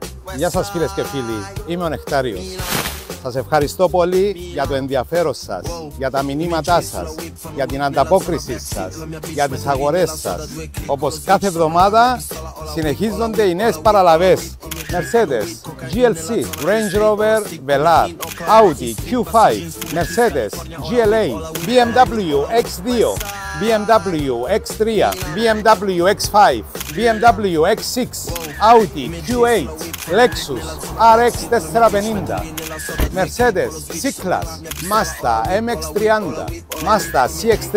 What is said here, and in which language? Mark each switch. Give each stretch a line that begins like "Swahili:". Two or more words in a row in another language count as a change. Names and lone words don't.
Greek: Γεια σας φίλες και φίλοι, είμαι ο Νεκτάριος. Σας ευχαριστώ πολύ για το ενδιαφέρον σας, για τα μηνύματά σας, για την ανταπόκριση σας, για τις αγορές σας. Όπως κάθε εβδομάδα συνεχίζονται οι νέες παραλαβές. Mercedes, GLC, Range Rover Velar, Audi Q5, Mercedes, GLA, BMW X2, BMW X3, BMW X5, BMW X6, Audi Q8, Lexus RX 450, Mercedes C-Class, Mazda MX-30, Mazda CX-3,